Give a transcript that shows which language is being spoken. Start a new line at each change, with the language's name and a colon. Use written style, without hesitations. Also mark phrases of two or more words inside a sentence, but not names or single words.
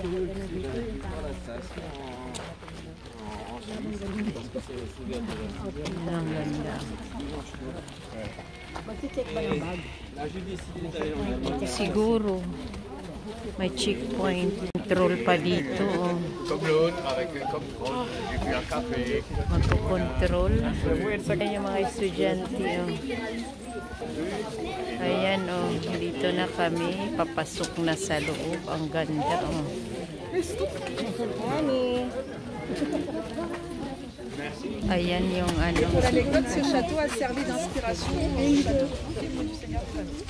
Filipino: Ganun dito yung tala. Ang ganda. Magsi-check ba ng bag? Siguro. May checkpoint. Control pa dito. Oh.
French: Comme l'autre, avec comme prendre, j'ai bu un café.
Filipino: Magkukontrol. Ayan yung mga estudyante. Oh. Ayan, oh. Dito na kami. Papasok na sa loob. Ang ganda. Oh. Ayan yung ano.
French: Pour l'anecdote, ce château a servi d'inspiration au château du Seigneur Flamme.